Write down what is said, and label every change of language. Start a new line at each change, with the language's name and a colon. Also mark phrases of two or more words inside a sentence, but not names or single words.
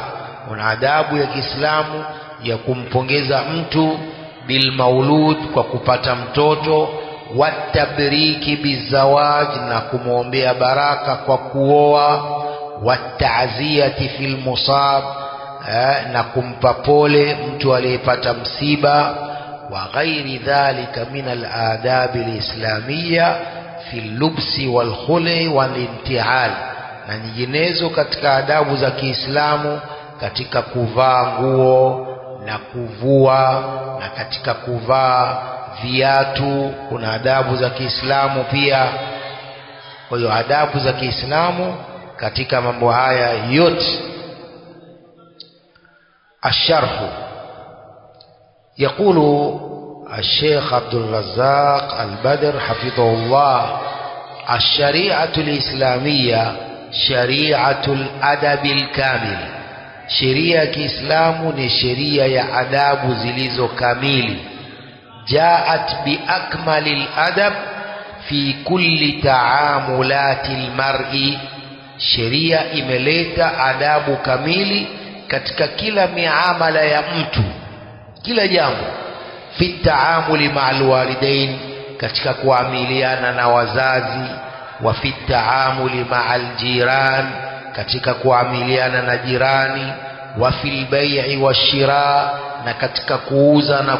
Swahili: Kuna adabu ya Kiislamu ya kumpongeza mtu
Arabic: بالمولود,
Swahili: kwa kupata mtoto,
Arabic: والتبريك بالزواج,
Swahili: na kumwombea baraka kwa kuoa,
Arabic: والتعزية في المصاب,
Swahili: na kumpa pole mtu aliyepata msiba,
Arabic: وغير ذلك من الآداب الإسلامية في اللبس والخلع والانتعال,
Swahili: na nyinginezo katika adabu za Kiislamu, katika kuvaa nguo na kuvua, na katika kuvaa viatu. Kuna adabu za Kiislamu pia. Kwa hiyo adabu za Kiislamu katika mambo haya yote.
Arabic: Asharhu, yaqulu الشيخ عبد الرزاق البدر حفظه الله: الشريعة الإسلامية شريعة الأدب الكامل. شريعة الإسلام
Swahili: ni sheria ya adabu zilizo kamili.
Arabic: جاءت بأكمل الأدب في كل تعاملات المرء.
Swahili: sheria imeleta adabu kamili katika kila miamala ya mtu, kila jambo.
Arabic: في التعامل مع الوالدين,
Swahili: katika kuamiliana na wazazi,
Arabic: وفي التعامل مع الجيران,
Swahili: katika kuamiliana na jirani,
Arabic: وفي البيع والشراء,
Swahili: na katika kuuza na